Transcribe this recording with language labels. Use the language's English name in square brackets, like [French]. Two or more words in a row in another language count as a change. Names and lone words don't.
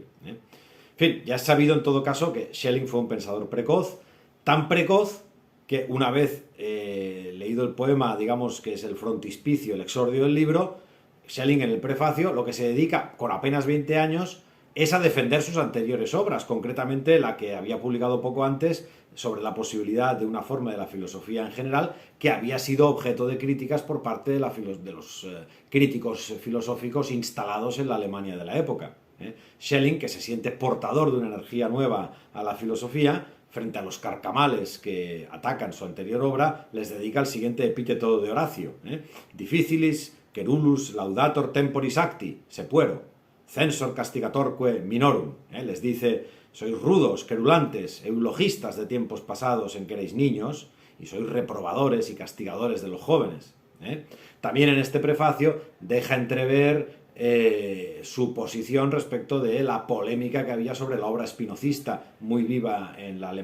[Spanish] En fin, ya es sabido en todo caso que Schelling fue un pensador precoz, tan precoz que una vez leído el poema, digamos que es el frontispicio, el exordio del libro, Schelling en el prefacio lo que se dedica, con apenas 20 años, es a defender sus anteriores obras, concretamente la que había publicado poco antes sobre la posibilidad de una forma de la filosofía en general, que había sido objeto de críticas por parte de los críticos filosóficos instalados en la Alemania de la época. Schelling, que se siente portador de una energía nueva a la filosofía, frente a los carcamales que atacan su anterior obra, les dedica el siguiente epíteto de Horacio: [Latin] Difficilis querulus laudator temporis acti, sepuero, censor castigatorque minorum. [Spanish] Les dice: sois rudos, querulantes, eulogistas de tiempos pasados en que erais niños, y sois reprobadores y castigadores de los jóvenes. También en este prefacio deja entrever su posición respecto de la polémica que había sobre la obra spinozista, muy viva en la